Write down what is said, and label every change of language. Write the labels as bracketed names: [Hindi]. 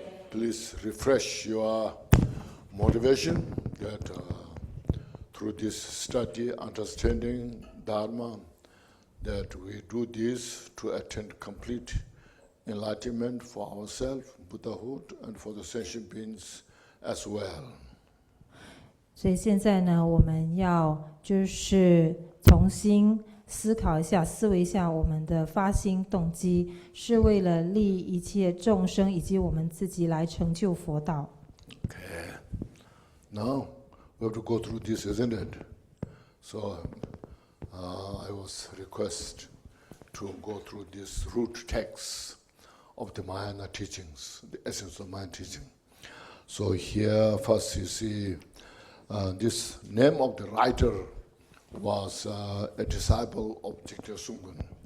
[English] Please refresh your motivation that through this study, understanding Dharma, that we do this to attain complete enlightenment for ourselves, Buddhahood, and for the sentient beings as well. [Chinese] 所以现在呢，我们要就是重新思考一下，思维一下我们的发心动机，是为了利一切众生以及我们自己来成就佛道。 [English] Okay. Now we have to go through this, isn't it? So I was requested to go through this root text of the Mahayana teachings, the essence of Mahayana teaching. So here first you see this name of the writer was a disciple of Jigte Sungkun.